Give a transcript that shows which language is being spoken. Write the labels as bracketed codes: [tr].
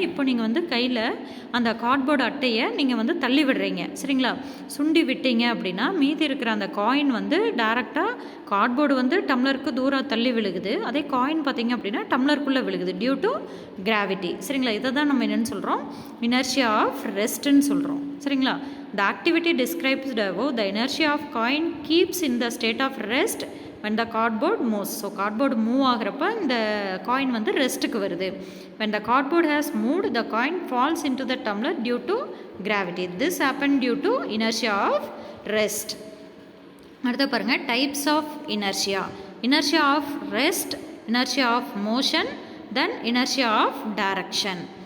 [ta] இப்போ நீங்கள் வந்து கையில் அந்த கார்ட்போர்டு அட்டையை நீங்கள் வந்து தள்ளி விடுறீங்க. சரிங்களா? சுண்டி விட்டீங்க அப்படின்னா மீதி இருக்கிற அந்த காயின் வந்து டேரெக்டாக கார்ட்போர்டு வந்து டம்ளருக்கு தூரம் தள்ளி விழுகுது, அதே காயின் பார்த்திங்க அப்படின்னா டம்ளருக்குள்ளே விழுகுது டியூ டு கிராவிட்டி. சரிங்களா? இதை தான் நம்ம என்னென்னு சொல்கிறோம், இனர்ஷியா ஆஃப் ரெஸ்ட்டுன்னு சொல்கிறோம். சரிங்களா? [en] The activity describes the inertia of coin keeps in the state of rest when the cardboard moves. [ta] So cardboard move ஆகிறப்ப இந்த coin வந்து ரெஸ்ட்டுக்கு வருது. [en] When the cardboard has moved, the coin falls into the tumbler due to gravity. This happened due to inertia of rest. [ta] அடுத்து பாருங்கள், [en] types of inertia. Inertia of rest, inertia of motion, then inertia of direction.